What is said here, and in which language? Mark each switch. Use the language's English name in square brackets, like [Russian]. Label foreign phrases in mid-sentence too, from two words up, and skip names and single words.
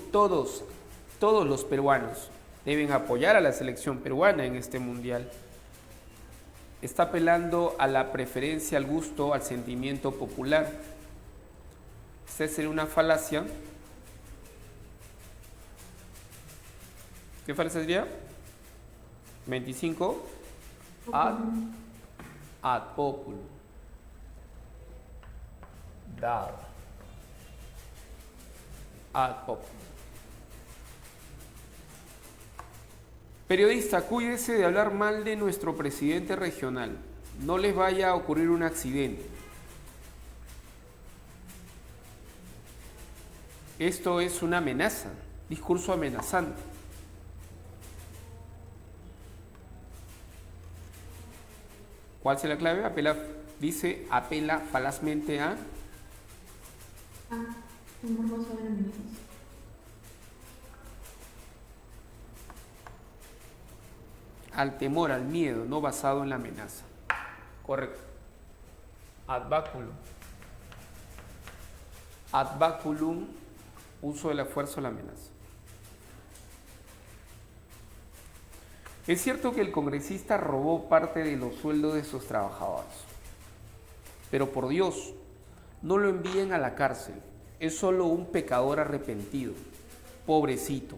[Spanish] Todos los peruanos deben apoyar a la selección peruana en este Mundial. Está apelando a la preferencia, al gusto, al sentimiento popular. Esta sería una falacia. ¿Qué falacia sería? 25. [Latin] Ad populum. Dar. Ad populum. [Spanish] Periodista, cuídese de hablar mal de nuestro presidente regional. No les vaya a ocurrir un accidente. Esto es una amenaza, discurso amenazante. ¿Cuál es la clave? Dice apela falazmente a temor basado en amenazas. al temor, al miedo, no basado en la amenaza. Correcto. [Latin] Ad baculum. Ad baculum, [Spanish] uso de la fuerza o la amenaza. Es cierto que el congresista robó parte de los sueldos de sus trabajadores, pero por Dios, no lo envíen a la cárcel. Es solo un pecador arrepentido, pobrecito.